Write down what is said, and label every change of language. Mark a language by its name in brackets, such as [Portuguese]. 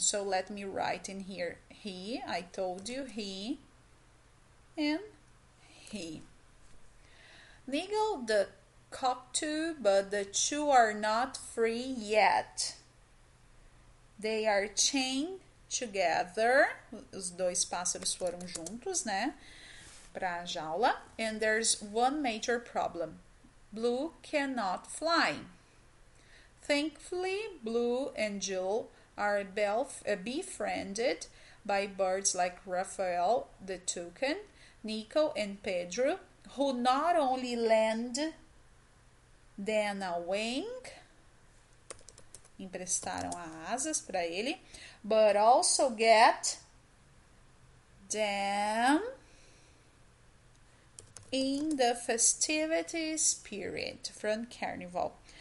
[English] So let me write in here he, I told you he and he. Niggle the cockatoo, but the two are not free yet. They are chained together. [Portuguese] Os dois pássaros foram juntos, né? Para a jaula. [English] And there's one major problem. Blue cannot fly. Thankfully, Blue and Jill are befriended by birds like Raphael the toucan, Nico and Pedro, who not only lend them a wing, [Portuguese] emprestaram asas para ele, [English] but also get them in the festivity spirit from Carnival.